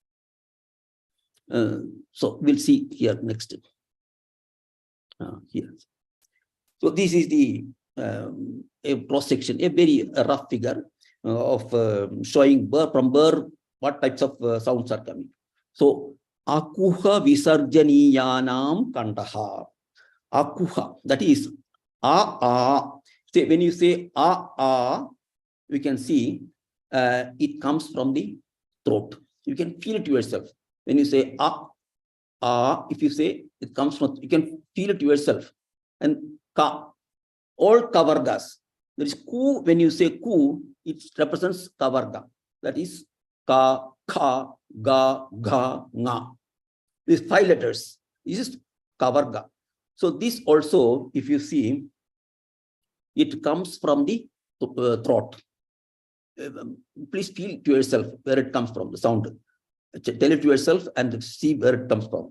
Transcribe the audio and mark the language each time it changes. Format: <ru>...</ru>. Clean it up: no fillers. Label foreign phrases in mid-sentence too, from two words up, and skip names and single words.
<en>So we'll see here next. Here. So this is the a cross section, a very rough figure of showing from where what types of sounds are coming.</en> <sa>So अकुह विसर्जनीयानां कण्ठः.</sa> <en>Akuha, that is a. Say when you say a, we can see it comes from the throat. You can feel it yourself. When you say a, if you say it comes from, you can feel it yourself. And ka, all kavargas. There is ku, when you say ku, it represents kavarga. That is ka, kha, ga, gha, nga. These 5 letters. This is kavarga. So this also, if you see, it comes from the throat. Please feel to yourself where it comes from, the sound. Tell it to yourself and see where it comes from.</en>